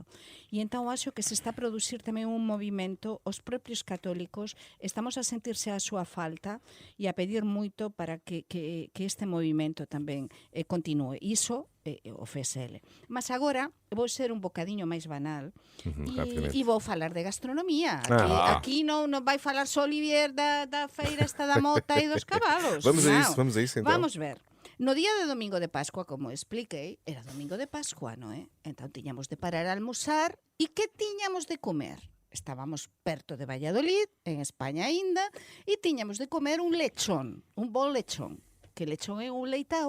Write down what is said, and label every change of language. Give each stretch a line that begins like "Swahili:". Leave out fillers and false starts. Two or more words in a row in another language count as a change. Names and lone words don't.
Galician: E entón acho que se está a producir tamén un movimento, os propios católicos estamos a sentirse a súa falta e a pedir moito para que este movimento tamén continue. Iso o FSL. Mas agora vou ser un bocadiño máis banal
Portuguese: rapidamente.
Galician: e vou falar de gastronomía. Ah. Aquí non vai falar só Olivier da feira esta da mota e dos cavalos.
Portuguese: Vamos a
Galician: Non.
Portuguese: isso, vamos a isso então. Vamos ver.
Galician: No día de domingo de Pascua, como expliquei, era domingo de Pascua, non é? Entón tiñamos de parar a almorzar e que tiñamos de comer? Estábamos perto de Valladolid, en España aínda, e tiñamos de comer un lechón, un bon lechón. Que lechón é un leitao,